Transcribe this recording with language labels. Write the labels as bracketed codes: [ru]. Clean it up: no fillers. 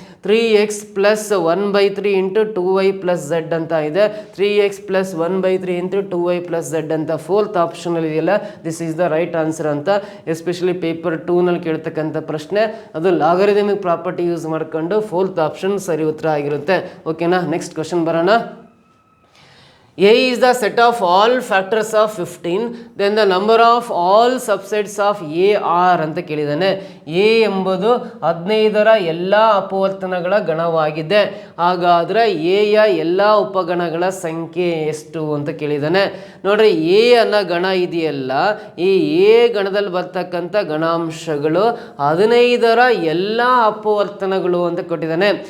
[kn] 3x plus 1/3 into 2y plus z ಅಂತ ಇದೆ. 3x plus 1/3 into 2y plus z ಅಂತ fourth ಆಪ್ಷನಲ್ಲಿ ಇದೆಯಲ್ಲ, [en] this is the right answer [kn] ಅಂತ especially paper 2ನಲ್ಲಿ ಕೇಳ್ತಕ್ಕಂಥ ಪ್ರಶ್ನೆ ಅದು ಲಾಗರಿದಮಿಕ್ ಪ್ರಾಪರ್ಟಿ ಯೂಸ್ ಮಾಡ್ಕೊಂಡು ಫೋರ್ತ್ ಆಪ್ಷನ್ ಸರಿ ಉತ್ತರ ಆಗಿರುತ್ತೆ. ಓಕೆನಾ, ನೆಕ್ಸ್ಟ್ ಕ್ವಶನ್ ಬರೋಣ. [en] A is the set of all factors of 15, then the number of all subsets of A are [kn] ಅಂತ ಕೇಳಿದ್ದಾನೆ. A ಎಂಬುದು 15ರ ಎಲ್ಲ ಅಪವರ್ತನಗಳ ಗಣವಾಗಿದೆ. ಹಾಗಾದರೆ A ಯ ಎಲ್ಲ ಉಪಗಣಗಳ ಸಂಖ್ಯೆ ಎಷ್ಟು ಅಂತ ಕೇಳಿದ್ದಾನೆ. ನೋಡ್ರಿ, A ಅನ್ನೋ ಗಣ ಇದೆಯಲ್ಲ, ಈ A ಗಣದಲ್ಲಿ ಬರ್ತಕ್ಕಂಥ ಗಣಾಂಶಗಳು 15ರ ಎಲ್ಲ ಅಪವರ್ತನಗಳು ಅಂತ ಕೊಟ್ಟಿದ್ದಾನೆ.